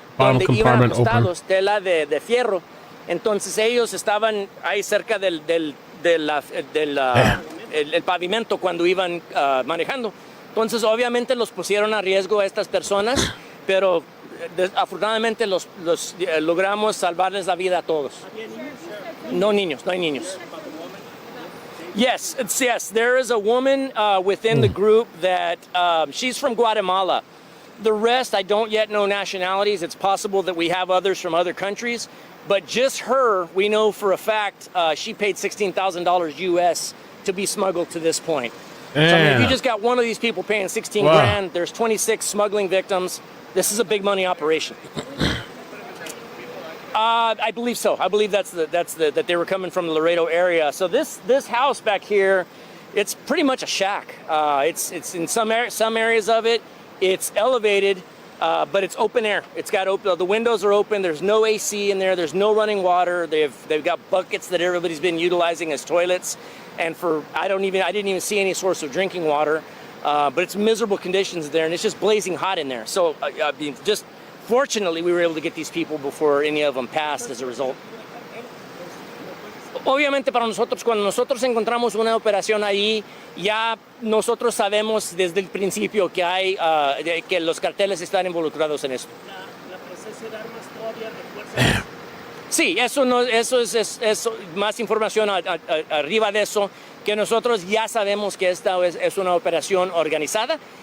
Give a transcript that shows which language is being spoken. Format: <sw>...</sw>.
<es>Donde iban acostados, tela de fierro. Entonces ellos estaban ahí cerca del pavimento cuando iban manejando. Entonces obviamente los pusieron a riesgo a estas personas, pero afortunadamente logramos salvarles la vida a todos. No hay niños.</es> <en>Yes, there is a woman within the group that she's from Guatemala. The rest, I don't yet know nationalities. It's possible that we have others from other countries, but just her, we know for a fact, she paid $16,000 US to be smuggled to this point. Yeah. So I mean, if you just got one of these people paying 16 grand, there's 26 smuggling victims. This is a big money operation. I believe so. I believe that they were coming from the Laredo area. So this house back here, it's pretty much a shack. It's in some areas of it. It's elevated, but it's open air. The windows are open. There's no AC in there. There's no running water. They've got buckets that everybody's been utilizing as toilets. And I didn't even see any source of drinking water. But it's miserable conditions there, and it's just blazing hot in there. So, just fortunately, we were able to get these people before any of them passed as a result.</en> <es>Obviamente para nosotros, cuando nosotros encontramos una operación ahí, ya nosotros sabemos desde el principio que los carteles están involucrados en esto. ¿La presencia de armas todavía refuerza? Sí, eso es más información arriba de eso, que nosotros ya sabemos que esta es una operación organizada</es>